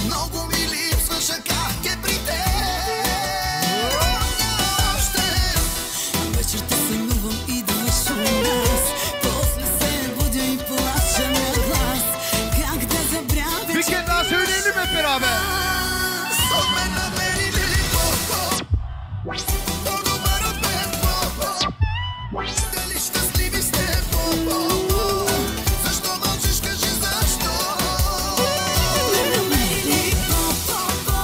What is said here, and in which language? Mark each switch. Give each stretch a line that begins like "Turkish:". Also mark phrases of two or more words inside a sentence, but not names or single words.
Bulgarian: Много ми липсваш, а как е при теб? Още вечерта сънувам, идваш у нас, после се будя и плача на глас. Как да забравя,
Turkish: Bir kere daha söyleyelim hep beraber.
Bulgarian: от мен намери ли по-по? По-добър от мен по-по? Дали щастливи сте по-по? Защо мълчиш, кажи защо? ме намери ли по-по-по?